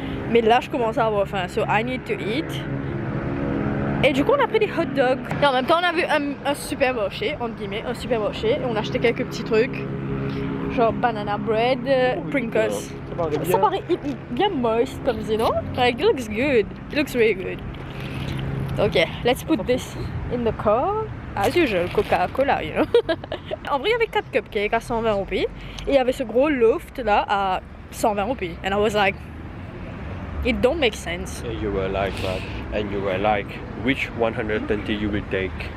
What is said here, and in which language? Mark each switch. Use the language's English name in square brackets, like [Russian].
[French] Mais là, je commence à avoir faim, [English] so I need to eat. [French] Et du coup, on a pris des hot dogs. Et en même temps, on a vu un supermarché, entre guillemets, un supermarché. Et on a acheté quelques petits trucs, genre banana bread, Pringles. Ça paraît bien moist comme ça, non? [English] Like, it looks good. It looks really good. Ok, let's put this in the car. As usual, Coca-Cola, you know. [French] En vrai, il y avait 4 cupcakes à 120 roupies. Et il y avait ce gros loft là à 120 roupies. [English] And I was like, it don't make sense. And you were like that. And you were like, which 120 you will take?